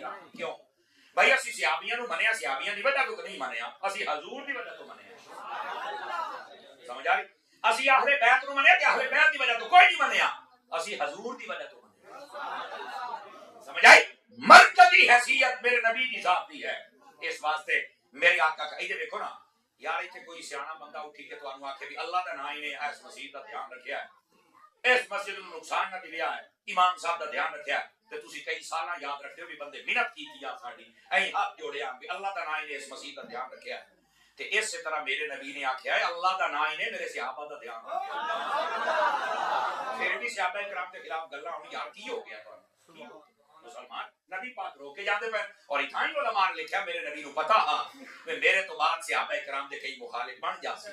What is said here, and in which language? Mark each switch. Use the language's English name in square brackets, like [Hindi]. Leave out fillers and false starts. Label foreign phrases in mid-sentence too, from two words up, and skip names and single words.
[Punjabi] کیوں بھائی اسی صحابیاں نو منیا صحابیاں دی وجہ تو نہیں منیا اسی حضور دی وجہ تو منیا. سمجھ آ رہی؟ اسی اہل بیت نو منیا تے اہل بیت دی وجہ تو کوئی نہیں منیا اسی حضور دی وجہ تو منیا. سمجھ آئی؟ مرکزی حیثیت میرے نبی دی ذات دی ہے. اس واسطے میرے آقا کا ایدے دیکھو نا یار ایتھے کوئی سیاںا بندہ اٹھی کے تانوں آکھے بھی اللہ دا نام ہی نے اس مسجد دا دھیان رکھیا ہے اس مسجد نو نقصان نہ دیا ہے امام صاحب دا دھیان رکھیا ہے تے تسی کئی سالاں یاد رکھتے ہو بھی بندے محنت کیتی آ ساڈی ایں ہاتھ جوڑیا بھی اللہ دا نام ہی نے اس مسجد دا دھیان رکھیا ہے. تے اس طرح میرے نبی نے آکھیا ہے اللہ دا نام ہی نے میرے صحابہ دا دھیان رکھیا. پھر بھی صحابہ کرام کے خلاف گلاں ہونی یار کی ہو گیا تانوں مسلمان نبی پاک رو کے جاندے پے اور اتھاں ہی علماء نے لکھیا میرے نبی نو پتہ ہاں کہ میرے تو بعد صحابہ کرام دے کئی مخالف بن جاسے.